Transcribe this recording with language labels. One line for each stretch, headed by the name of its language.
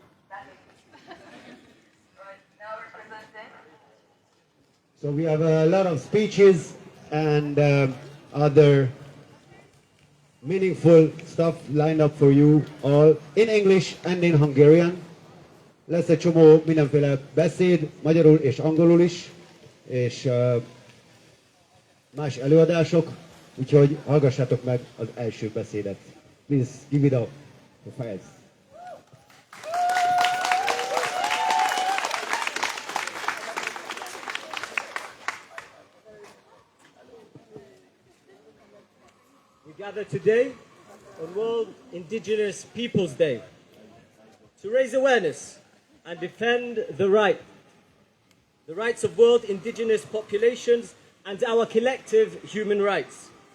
English: Right, now we're presenting. So we have a lot of speeches and other meaningful stuff lined up for you all in English and in Hungarian.
Hungarian: Lesz egy csomó mindenféle beszéd, magyarul és angolul is, és más előadások, úgyhogy hallgassátok meg az első beszédet.
English: Please give it up for Fires. We gather today on World Indigenous Peoples Day to raise awareness and defend the rights of world indigenous populations and our collective human rights.